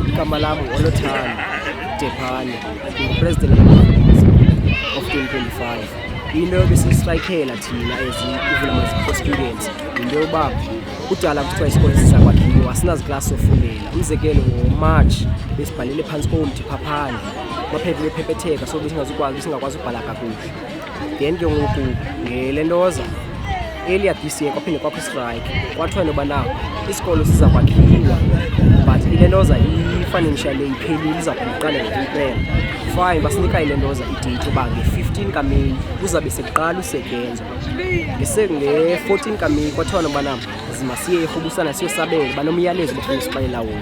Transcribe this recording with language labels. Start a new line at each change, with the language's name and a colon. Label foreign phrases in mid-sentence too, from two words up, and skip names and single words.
Xhosa: igama lami Olothando Dephane, ngingu-
English: president of
Xhosa: 2025. Into ebesiyistraykhela thina
English: as students
Xhosa: into yokuba kudala kuthiwa isikole sizakwakhiwa, asinaziklasi zofunela. Umzekelo ngoMarch besibhalele phansi komthi phaphana, amaphepha bephepetheka, so singakwazi ukubhala kakuhle. Then ke ngoku ngelentoza
English: earlier this year
Xhosa: kwaphinde kwakho istrike, kwathiwa noba na isikolo sizakwakhiwa but ilentoza i-financial iphelile, izawuphinde iqale ngokuphela. Fine, basinika ilentoza idate yoba nge-15 kaMeyi kuzabe sekuqala usetyenzwa. Nge-14 kaMeyi kwathiwa noba na masiye erhubusana siyosabela, banomyalezo bafuna sixelela wona.